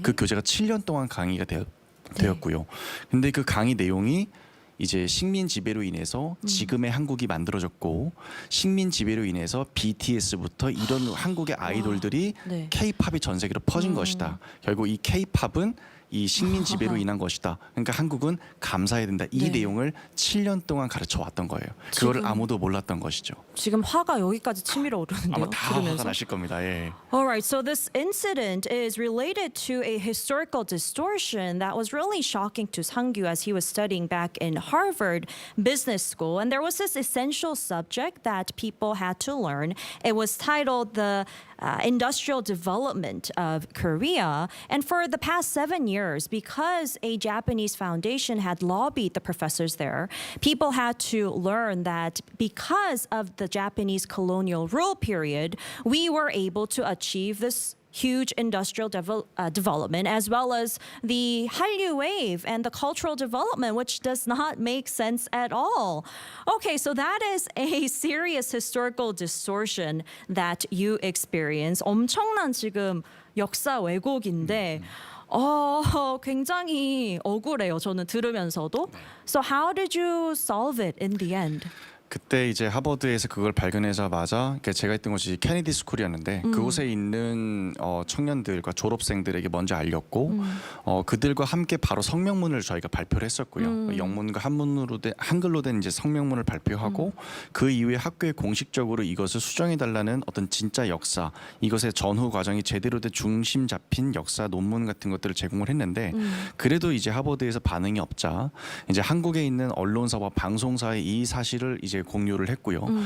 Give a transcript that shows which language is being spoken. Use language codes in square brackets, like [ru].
[ko] 그 교재가 7년 동안 강의가 되었고요. 근데 그 강의 내용이 이제 식민 지배로 인해서 지금의 한국이 만들어졌고 식민 지배로 인해서 BTS부터 이런 한국의 아이돌들이 네. K-팝이 전 세계로 퍼진 것이다. 결국 이 K-팝은 이 식민 지배로 인한 것이다. 그러니까 한국은 감사해야 된다. 이 네. 내용을 7년 동안 가르쳐 왔던 거예요. 그거를 지금- 아무도 몰랐던 것이죠. 지금 화가 여기까지 치밀어 오르는데요. 아마 다 화가 들으면서. 나실 겁니다. 예. [en] All right, so this incident is related to a historical distortion that was really shocking to Sang-gyu as he was studying back in Harvard Business School. And there was this essential subject that people had to learn. It was titled the industrial development of Korea. And for the past 7 years, because a Japanese foundation had lobbied the professors there, people had to learn that because of the Japanese colonial rule period, we were able to achieve this huge industrial development as well as the Hallyu wave and the cultural development, which does not make sense at all. Okay, so that is a serious historical distortion that you experience. [ko] 엄청난 지금 역사 왜곡인데 굉장히 억울해요. 저는 들으면서도. [en] So how did you solve it in the end? [ko] 그때 이제 하버드에서 그걸 발견하자마자 그러니까 제가 했던 곳이 케네디 스쿨이었는데 그곳에 있는 청년들과 졸업생들에게 먼저 알렸고 그들과 함께 바로 성명문을 저희가 발표를 했었고요. 영문과 한글로 된 이제 성명문을 발표하고 그 이후에 학교에 공식적으로 이것을 수정해 달라는 어떤 진짜 역사, 이것의 전후 과정이 제대로 된 중심 잡힌 역사 논문 같은 것들을 제공을 했는데 그래도 이제 하버드에서 반응이 없자 이제 한국에 있는 언론사와 방송사에 이 사실을 이제 공유를 했고요.